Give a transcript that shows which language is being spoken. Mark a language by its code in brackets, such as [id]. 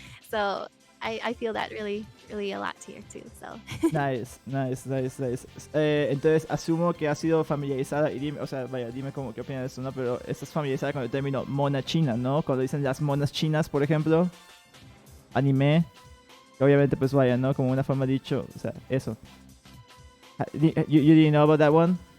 [en] So I feel that really, really a lot here too. So Nice. [es] Entonces asumo que has sido familiarizada y dime, o sea, vaya, dime cómo qué opinas de eso, ¿no? Pero estás familiarizada con el término mona china, ¿no? Cuando dicen las monas chinas, por ejemplo, anime, que obviamente pues vaya, ¿no? Como una forma dicho, o sea, eso. [en] You didn't know about that one?